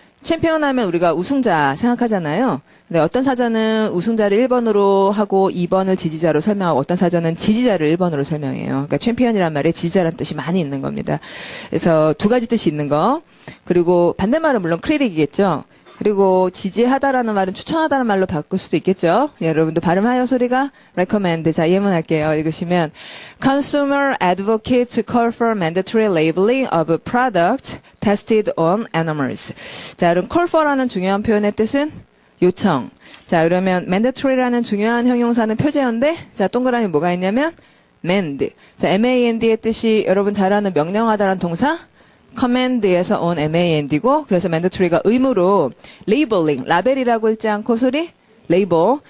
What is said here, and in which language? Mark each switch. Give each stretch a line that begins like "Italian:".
Korean: 챔피언 하면 우리가 우승자 생각하잖아요. 근데 어떤 사전은 우승자를 1번으로 하고 2번을 지지자로 설명하고 어떤 사전은 지지자를 1번으로 설명해요. 그러니까 챔피언이란 말에 지지자라는 뜻이 많이 있는 겁니다. 그래서 두 가지 뜻이 있는 거. 그리고 반대말은 물론 크리틱이겠죠. 그리고 지지하다라는 말은 추천하다는 말로 바꿀 수도 있겠죠. 예, 여러분도 발음하여 소리가 recommend. 자, 예문할게요. 읽으시면
English: Consumer advocates call for mandatory labeling of products tested on animals.
Korean: 자, 그럼 call for라는 중요한 표현의 뜻은 요청. 자, 그러면 mandatory라는 중요한 형용사는 표제어인데, 자, 동그라미 뭐가 있냐면 mand. 자, mand의 뜻이 여러분 잘 아는 명령하다라는 동사 command에서 온 mand고, 그래서 mandatory가 의무로 labeling, 라벨이라고 읽지 않고 소리 label.